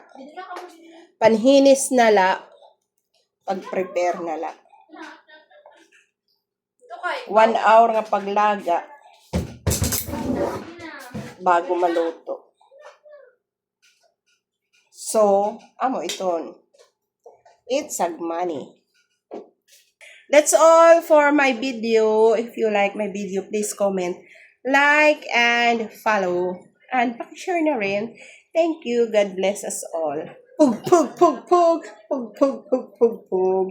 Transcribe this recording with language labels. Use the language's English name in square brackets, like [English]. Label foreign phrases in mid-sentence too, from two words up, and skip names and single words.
[Waray] Panhinis nala, pag-prepare nala. 1 hour nga paglaga bago maluto. So, amo iton. [English] It's sagmani. That's all for my video. If you like my video, please comment, like, and follow. And [Filipino] pakishare na rin. [English] Thank you. God bless us all. Pug, pug, pug, pug. Pug, pug, pug, pug, pug.